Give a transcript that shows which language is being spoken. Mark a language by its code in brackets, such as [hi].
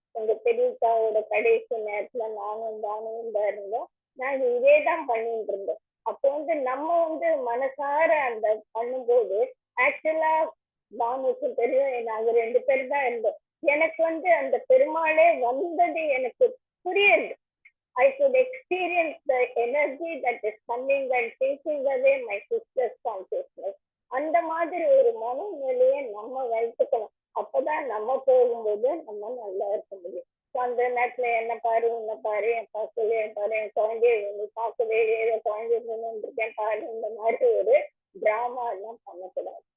[ta] உங்க பெரியக்காவோட கடைசி நேரத்துல நானும் தான் இருந்தோம், நாங்க இதேதான் பண்ணிட்டு இருந்தோம். அப்போ வந்து நம்ம வந்து மனசார அந்த பண்ணும்போது ஆக்சுவலா பானுக்கு தெரியும் நாங்க 2 பேர் தான் இருந்தோம். எனக்கு வந்து அந்த பெருமாளே வந்தது எனக்கு புரியுது. [en] I could experience the energy that is coming and taking away my sister's consciousness. [ta] அந்த மாதிரி ஒரு மனநிலையை நம்ம வைத்துக்கணும். அப்பதான் நம்ம போகும்போது நம்ம நல்லா இருக்க முடியும். அந்த நேரத்துல என்ன பாரு உன்னை பாரு என் பாக்கவே என் பாரு என் குழந்தைய நீ பார்க்கவே ஏதோ குழந்தைய இருக்கேன் பாரு இந்த மாதிரி ஒரு டிராமா எல்லாம் பண்ணக்கூடாது.